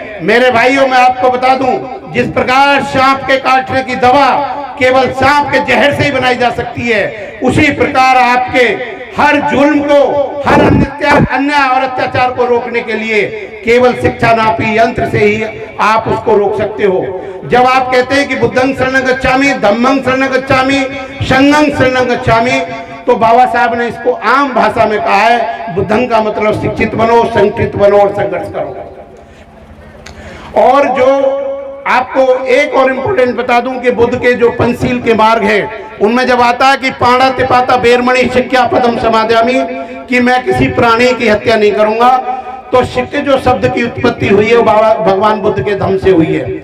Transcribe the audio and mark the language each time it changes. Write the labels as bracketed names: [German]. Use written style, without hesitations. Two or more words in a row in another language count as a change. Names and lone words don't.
[Hindi] मेरे भाइयों, मैं आपको बता दूं, जिस प्रकार सांप के काटने की दवा केवल सांप के जहर से ही बनाई जा सकती है, उसी प्रकार आपके हर जुल्म को, हर अन्याय और अत्याचार को रोकने के लिए केवल शिक्षा नापी यंत्र से ही आप उसको रोक सकते हो। जब आप कहते हैं कि [Pali] बुद्धं शरणं गच्छामि, धम्मं शरणं गच्छामि, संघं शरणं गच्छामि, [Hindi] तो बाबा साहब ने इसको आम भाषा में कहा है, बुद्धं का मतलब शिक्षित बनो, संगठित बनो और संघर्ष करो। और जो आपको एक और इम्पोर्टेंट बता दूं कि बुद्ध के जो पंचशील के मार्ग है, उनमें जब आता है कि [Pali] पाणा तिपाता बेरमणि शिक्षा पदम समाध्यामि, [Hindi] कि मैं किसी प्राणी की हत्या नहीं करूंगा, तो शिक्के जो शब्द की उत्पत्ति हुई है वो बाबा भगवान बुद्ध के धर्म से हुई है।